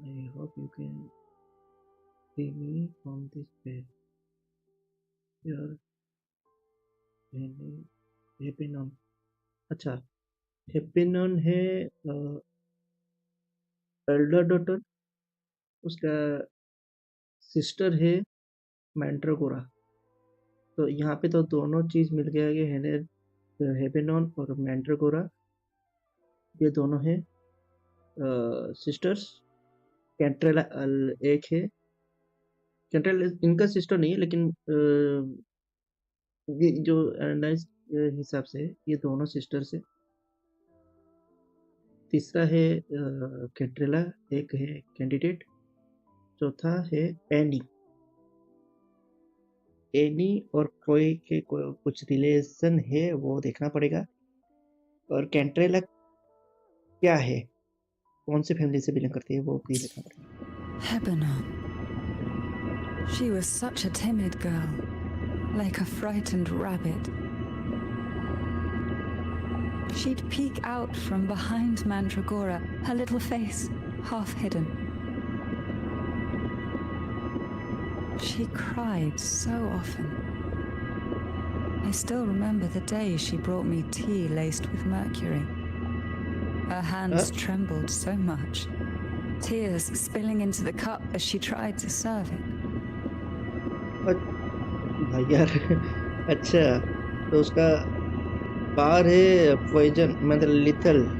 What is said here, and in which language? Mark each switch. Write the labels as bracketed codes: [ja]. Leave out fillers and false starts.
[en] I hope you can free me from this bed. Your हेपेनॉन. [hi] अच्छा, हेपेनॉन है Elder daughter, उसका sister है मैंड्रागोरा. तो यहाँ पे तो दोनों चीज मिल गया है. हेपेनॉन और मैंड्रागोरा ये दोनों हैं सिस्टर्स. कैंट्रेला एक है. कैंट्रेला इनका सिस्टर नहीं है, लेकिन ये जो एनालाइज हिसाब से ये दोनों सिस्टर्स है. तीसरा है कैंट्रेला, एक है कैंडिडेट. चौथा है एनी. एनी और क्लोई के कुछ रिलेशन है, वो देखना पड़ेगा. और कैंट्रेला क्या है, कौन सी फैमिली से बिलोंग करती है, वो भी देखना पड़ेगा. [en] Hebenon. She was such a timid girl, like a frightened rabbit. She'd peek out from behind Mandragora, her little face half hidden. She cried so often. I still remember the day she brought me tea laced with mercury. Her hands trembled so much, tears spilling into the cup as she tried to serve it. [hi] भाई यार, अच्छा तो उसका पार है poison, मतलब lethal.